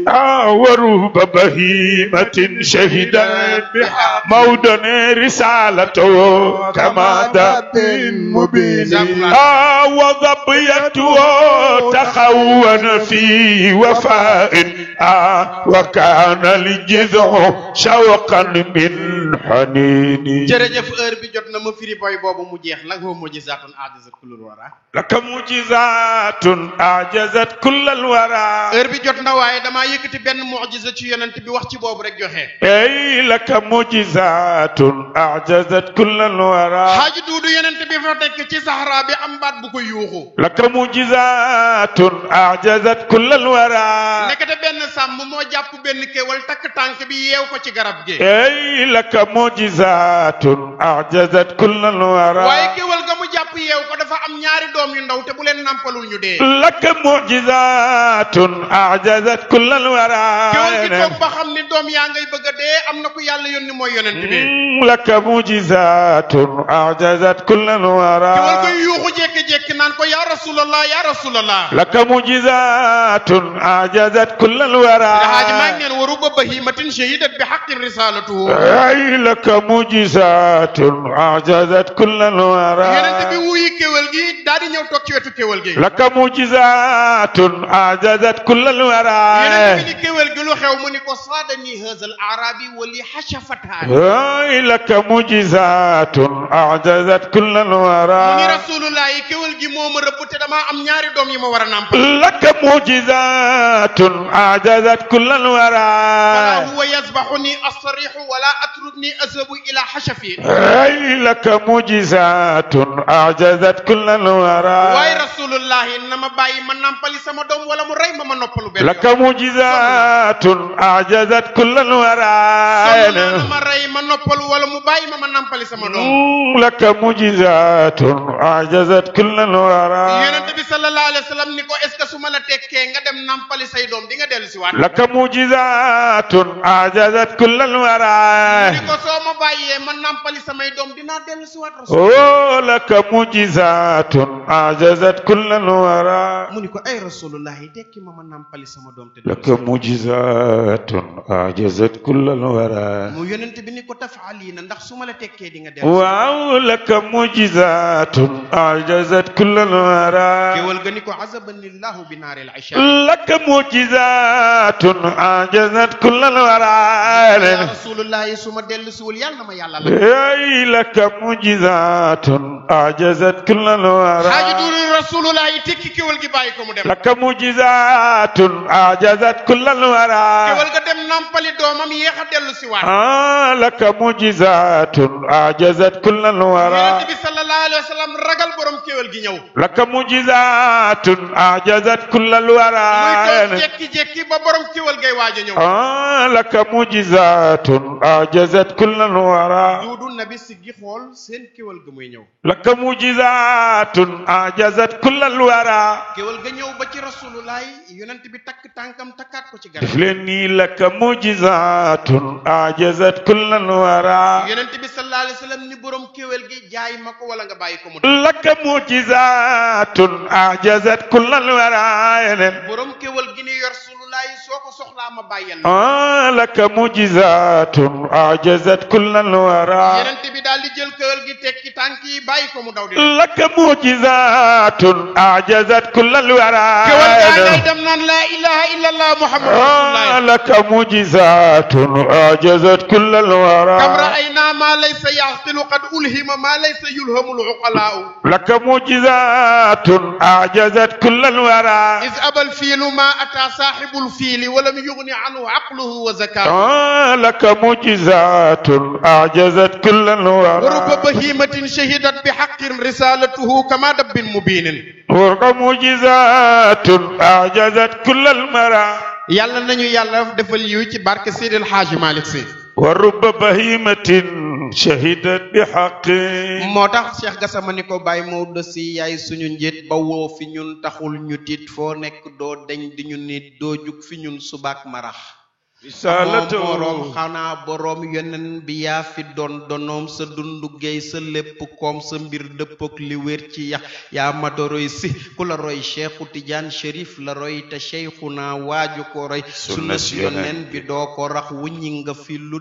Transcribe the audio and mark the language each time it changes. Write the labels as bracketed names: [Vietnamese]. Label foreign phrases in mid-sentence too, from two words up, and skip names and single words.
[Arabic] ورب بهيمة شهدت موضع رسالته كما دب مبين وضبيته تخون في وفاء وكان الجذع شوقا من حنين [Wolof] jërëjëf heure bi jot na ma firi boy boobu mu jeex la nga [Arabic] معجزات أعجزت كل الورى لك معجزات أعجزت كل الورى [Wolof] heure bi jot na waaye damaa yëkkati benn mujiza ci yonent bi wax ci boobu rek joxe [Arabic] أي لك معجزات أعجزت كل الورى [Wolof] xaaji duudu yonent bi fa tekk ci saxara bi am baat bu ko yuuxu [Arabic] لك معجزات أعجزت كل الورى [Wolof] nekkate benn sàmm moo jàpp benn kéwal takk tànk bi yeew ko ci garab gi [Arabic] أي لك معجزات أعجزت كل الورى [Wolof] waaye kéwal ga mu jàpp yeew ko dafa am ñaari doom yu ndaw te bu leen nampalul ñu dee [Arabic] لك معجزات أعجزت كل الورى [Wolof] kéwal gi toog ba xam ni doom yaa ngay bëgg a dee am na ku yàlla yónni mooy yonent bi [Arabic] لك معجزات أعجزت كل الورى [Wolof] kéwal koy yuuxu jékki-jékki naan ko [Arabic] يا رسول الله يا رسول الله لك معجزات أعجزت كل الورى [Wolof] xaaji maa ngi neen [Arabic] ورب بهيمة شهدت بحق رسالته أي لك معجزات أعجزت كل الورى [Wolof] yonent bi wuyi kéwal gi daal di ñëw toog ci wetu kéwal gi [Arabic] لك معجزات أعجزت كل الورى [Wolof] yonent bi ni kéwal gi lu xew mu ni ko [Arabic] صادني هذا الأعرابي ولي خشفتان أي لك معجزات أعجزت كل [Wolof] mu ni [Arabic] الورى [Wolof] rasulullah yi kéwal gi moo ma rëbb te damaa am ñaari doom yi ma war a nàmpal [Arabic] لك معجزات أعجزت كل الورى فلا هو يذبحني الصريح ولا أتركني أذهب إلى حشفي أي لك معجزات أعجزت كل الورى [Wolof] waaye rasulullah nama bàyyi ma nàmpali sama doom wala mu rey ma ma noppalu benn [Arabic] لك معجزات أعجزت كل الورى [Wolof] ma rey ma noppalu wala mu bàyyi ma ma nàmpali sama doom [Arabic] لك معجزات أعجزت كل الورى [Wolof] yonent bi [Arabic] صلى الله عليه وسلم [Wolof] ni ko [French] est ce que [Wolof] su ma la tekkee nga dem nàmpali say doom di nga dellu si waat [Arabic] لك معجزات أعجزت كل الورى [Wolof] ni ko soo ma bàyyee ma nàmpali samay doom dinaa dellu si waat rasul [Arabic] لك معجزات أعجزت كل الورى [Wolof] mu ni ko ay rasulullah yi tekki ma nàmpali sama doom te [Arabic] لك معجزات أعجزت كل الورى [Wolof] mu yonent bi ni ko tafaalina ndax su ma la tekkee di nga dellu si [Arabic] واو لك معجزات أعجزت كل الورى [Wolof] kéwal ga ni ko [Arabic] عذبني الله بنار [Wolof] isha [Arabic] لك معجزات أعجزت كل الورى [Wolof] ya rasulullah yi su ma dellu siwul yàlla na ma yàlla la [Arabic] أي لك معجزات أعجزت كل الورى [Wolof] xaaji duuru rasulullah yi tekki kéwal gi bàyyi ko mu dem [Arabic] لك معجزات أعجزت كل الورى [Wolof] kéwal ga dem nampali doomam yéex a dellu si waat [Arabic] لك معجزات أعجزت كل الورى [Wolof] yonent bi [Arabic] صلى الله عليه وسلم [Wolof] ragal borom kéwal gi ñëw [Arabic] لك معجزات أعجزت كل الورى [Wolof] muy toog jékki-jékki ba borom kéwal gay waaj a ñëw [Arabic] لك معجزات أعجزت كل الورى [Wolof] duudu nabi siggi xool seen kéwal ga muy ñëw [Arabic] لك معجزات أعجزت كل الورى [Wolof] kéwal ga ñëw ba ci rasulullah yonent bi takk tànkam takkaat ko ci garab [Arabic] دفلني لك معجزات أعجزت كل الورى [Wolof] yonent bi [Arabic] صلى الله عليه وسلم [Wolof] ni borom kéwal gi jaay ma ko wala nga bàyyi ko mu [Arabic] لك معجزات أعجزت كل الورى [Wolof] borom kéwal gi ni yor rasulullah soo ko soxlaa ma bàyyal [Arabic] لك معجزات أعجزت كل الورى [Wolof] yonent bi daal di jël kéwal gi tekki tànk yi bàyyi ko mu daw di [Arabic] لك معجزات أعجزت كل الورى [Wolof] kéwal gaa ngay dem naan [Arabic] لا إله إلا الله محمد رسول الله لك معجزات أعجزت كل الورى كم رأينا ما ليس يعقل قد ألهم ما ليس يلهم العقلاء لك معجزات أعجزت كل الورى إذ أبى الفيل ما أتى صاحب الفيل ولم يغن عنه عقله وزكاه لك معجزات أعجزت كل الورى ورب بهيمة شهدت بحق رسالته كما دب مبين لك معجزات أعجزت كل المرى [Wolof] yàlla nañu yàlla defal yiw ci barke Seydil Hadji Malick Sy [Arabic] ورب بهيمة شهدت بحق [Wolof] moo tax Cheikh Gassama ni ko Baye Maodo Sy yaay suñu njiit ba woo fi ñun taxul ñu tiit foo nekk doo deñ di ñu nit doo jug fi ñun subaak marax [Arabic] risalatu [Wolof] boroom xanaa boroom yonen bi yaa fi donoom sa dundu géey sa lépp koom sa mbir dëppook li wér ci yax yaa mata roy si ku la roy Cheikhu Tidiane Chérif la roy te Cheikhuna waaju ko roy sunna si yonen bi doo ko rax wuññi nga fi lu